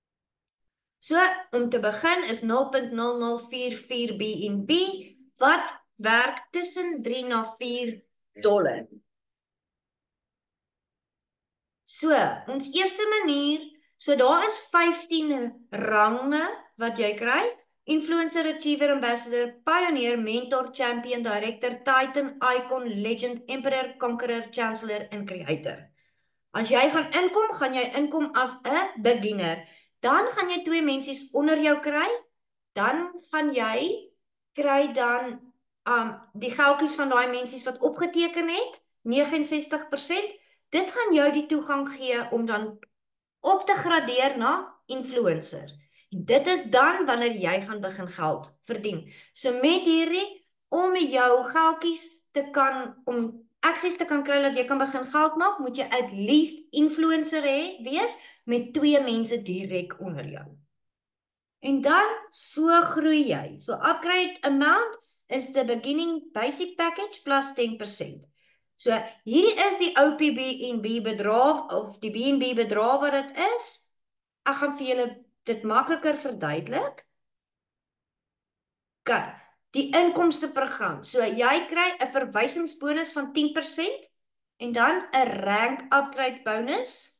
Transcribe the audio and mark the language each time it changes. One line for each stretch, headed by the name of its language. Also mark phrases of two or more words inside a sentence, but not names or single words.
Afrikaans: So, om te begin is 0.0044 BNB wat werk tussen 3 na 4 dollar. So, ons eerste manier, so daar is 15 range wat jy kry. Influencer, Achiever, Ambassador, Pioneer, Mentor, Champion, Director, Titan, Icon, Legend, Emperor, Conqueror, Chancellor en Creator. As jy gaan jy inkom as 'n beginner. Dan gaan jy 2 mensies onder jou kry. Dan gaan jy kry dan die geldjies van daai mensies wat opgeteken het, 69%. Dit gaan jou die toegang gee om dan op te gradeer na influencer. En dit is dan wanneer jy gaan begin geld verdien. So met hierdie, om jou geldjies te kan, om access te kan kry dat jy kan begin geld maak, moet jy
English: at least
Afrikaans: influencer wees met 2 mense direk onder jou. En dan so groei jy.
English: So upgrade amount is the beginning basic package plus 10%.
Afrikaans: So hierdie is die ou BNB bedrag of die BNB bedrag wat dit is. Ek gaan vir julle dit makliker verduidelik. Okay, die inkomsteprogram. So jy kry 'n verwysingsbonus van 10% en dan 'n
English: rank upgrade bonus.